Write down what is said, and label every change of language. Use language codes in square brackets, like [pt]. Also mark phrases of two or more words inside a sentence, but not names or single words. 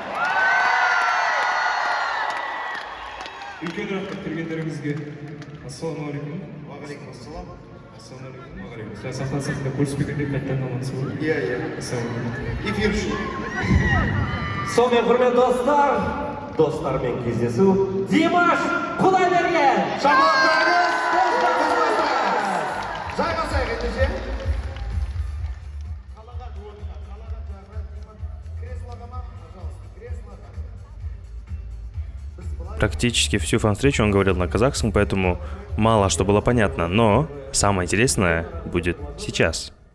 [kk] Үлкен рахмат келгендеріңізге. [uz] Assalomu alaykum. [kk] Ва алейкум ассалам. [uz] Assalomu alaykum. [kk] Ва алейкум. Сіз сахнасында көріспегенде қайтадан амансыз ғой? Иә. [uz] Assalomu alaykum. [kk] Эфир үшін. Сонымен құрметті достармен кездесу Димаш Құдайберген! Шапалақтарыңыз достарыңыз! Жайғасайық ендеше. [ru] Практически всю фан-встречу он говорил на казахском, поэтому мало что было понятно, но самое интересное будет сейчас.